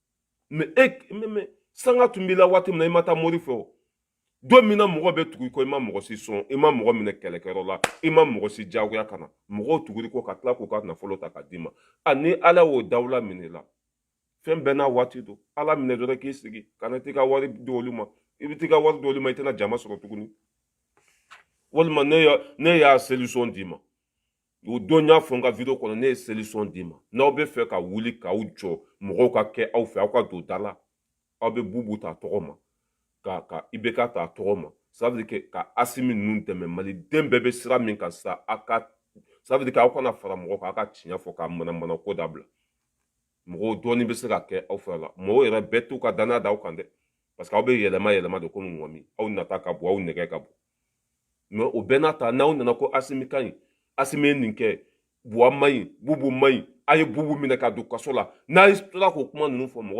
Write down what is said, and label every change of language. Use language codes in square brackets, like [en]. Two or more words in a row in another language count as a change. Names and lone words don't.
[bm] mais sanga tun b'i la waati min na i ma taa mori fɛ o don min na mɔgɔ bɛ tugu i kɔ i ma mɔgɔ si sɔn i ma mɔgɔ minɛ kɛlɛkɛyɔrɔ la i ma mɔgɔ si diyagoya ka na mɔgɔw tuguri kɔ ka tila k'u ka nafolo ta ka d'i ma ni ala y'o dawula minɛ la fɛn bɛɛ n'a waati don ala minɛ dɔrɔn k'i sigi ka na t'i ka wari di olu ma i bɛ t'i ka wari di olu ma i tɛna jama sɔrɔ tuguni walima ne y'a solution d'i ma o don y'a fɔ n ka video kɔnɔ ne ye solution d'i ma n'aw bɛ fɛ ka wuli k'aw jɔ mɔgɔw ka kɛ aw fɛ aw ka don da la aw bɛ bubu ta tɔgɔ ma ka IBK ta tɔgɔ ma [fr] ça veut dire que [bm] ka Asimi ninnu dɛmɛ maliden bɛɛ bɛ sira min kan sisan [fr] ça veut dire que [bm] aw kana fara mɔgɔ kan aw ka tiɲɛ fɔ ka manamana ko dabila mɔgɔw dɔɔni bɛ se ka kɛ aw fɛ la mɔgɔw yɛrɛ bɛɛ t'u ka danaya da aw kan dɛ [fr] parce que [bm] aw bɛ yɛlɛma de komi ŋɔmi aw nata ka bon aw nɛgɛ ka bon mais o bɛɛ n'a ta n'aw nana ko Asimi ka ɲi Asimi ye nin kɛ Buwa ma ɲi Bubu ma ɲi a ye Bubu minɛ ka don kaso la n'a ye tora k'o kuma ninnu fɔ mɔgɔ